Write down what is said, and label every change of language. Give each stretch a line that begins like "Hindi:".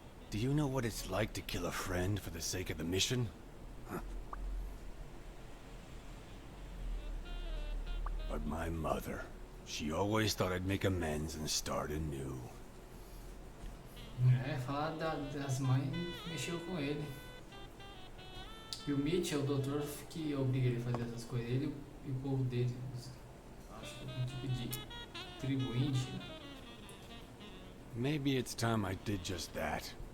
English: Do you know what it's like to kill a friend for the sake of the mission? Huh. But my mother, she always thought I'd make amends and start anew.
Portuguese: É, falar das mães mexeu com ele. E o Mitch é o doutor que obriga ele a fazer essas coisas. Ele e o povo dele. Acho que é um tipo de tribo índia.
English: Maybe it's time I did just that.